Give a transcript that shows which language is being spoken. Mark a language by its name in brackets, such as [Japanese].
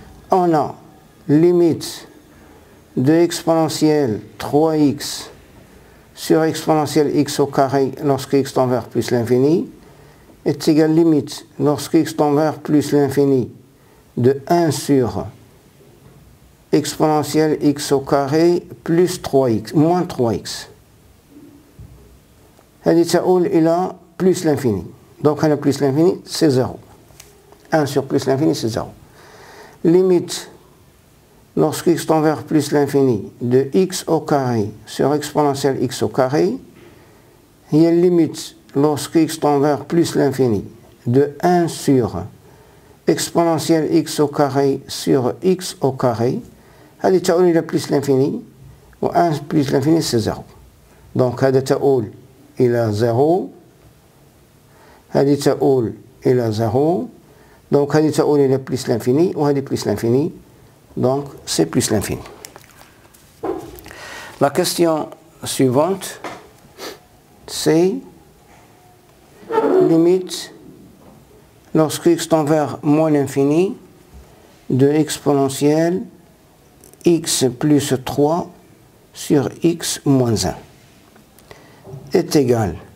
[French] On a limite de exponentielle 3x sur exponentielle x au carré lorsque x tend vers plus l'infini est égal limite lorsque x tend vers plus l'infini de 1 sur exponentielle x au carré plus 3x, moins 3x. [Arabic] هذه تؤول إلى plus l'infini. [French] Donc, on a plus l'infini, c'est 0. 1 sur plus l'infini, c'est 0. Limite, lorsque x tend vers plus l'infini, de x au carré sur exponentielle x au carré, il y a limite, lorsque x tend vers plus l'infini, de 1 sur exponentielle x au carré sur x au carré, [Arabic] هذه تؤول إلى [French] plus l'infini, و 1 plus l'infini, c'est 0. [Arabic] Donc, هذا تؤول إلى 0. هذه تؤول إلى 0. [French] Donc, [Arabic] هذه تؤول إلى [French] plus l'infini, [Arabic] وهذه [French] plus l'infini. Donc, c'est plus l'infini. La question suivante, c'est limite lorsque x tend vers moins l'infini de exponentielle x plus 3 sur x moins 1 est égal.